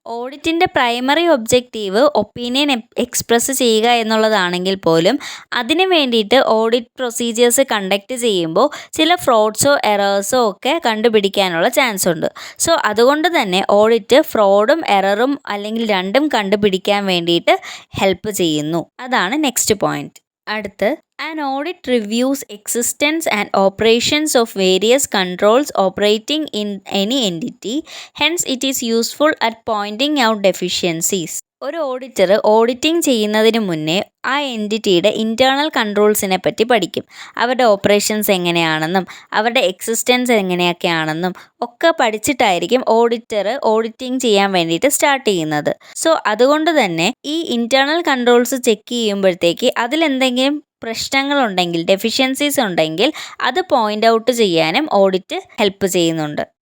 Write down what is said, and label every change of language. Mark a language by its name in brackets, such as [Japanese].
[Malayalam] ഓഡിറ്റിൻ്റെ primary objective opinion express ചെയ്യുക എന്നുള്ളതാണെങ്കിൽ പോലും അതിന് വേണ്ടിയിട്ട് ഓഡിറ്റ് പ്രൊസീജിയേഴ്സ് കണ്ടക്ട് ചെയ്യുമ്പോൾ ചില ഫ്രോഡ്സോ എറേഴ്സോ ഒക്കെ കണ്ടുപിടിക്കാനുള്ള ചാൻസ് ഉണ്ട്. സോ അതുകൊണ്ട് തന്നെ ഓഡിറ്റ് ഫ്രോഡും എററും അല്ലെങ്കിൽ രണ്ടും കണ്ടുപിടിക്കാൻ വേണ്ടിയിട്ട് ഹെൽപ്പ് ചെയ്യുന്നു. അതാണ് നെക്സ്റ്റ് പോയിന്റ്. അടുത്ത്, [English] an audit reviews existence and operations of various controls operating in any entity. Hence, it is useful at pointing out deficiencies. [Malayalam] ഒരു ഓഡിറ്റർ ഓഡിറ്റിംഗ് ചെയ്യുന്നതിന് മുന്നേ ആ എൻറ്റിറ്റിയുടെ ഇൻറ്റേർണൽ കൺട്രോൾസിനെ പറ്റി പഠിക്കും. അവരുടെ ഓപ്പറേഷൻസ് എങ്ങനെയാണെന്നും അവരുടെ എക്സിസ്റ്റൻസ് എങ്ങനെയൊക്കെയാണെന്നും ഒക്കെ പഠിച്ചിട്ടായിരിക്കും ഓഡിറ്റർ ഓഡിറ്റിംഗ് ചെയ്യാൻ വേണ്ടിയിട്ട് സ്റ്റാർട്ട് ചെയ്യുന്നത്. സോ അതുകൊണ്ട് തന്നെ ഈ ഇൻറ്റേർണൽ കൺട്രോൾസ് ചെക്ക് ചെയ്യുമ്പോഴത്തേക്ക് അതിലെന്തെങ്കിലും പ്രശ്നങ്ങളുണ്ടെങ്കിൽ, ഡെഫിഷ്യൻസീസ് ഉണ്ടെങ്കിൽ അത് പോയിൻ്റ് ഔട്ട് ചെയ്യാനും ഓഡിറ്റ് ഹെൽപ്പ് ചെയ്യുന്നുണ്ട്.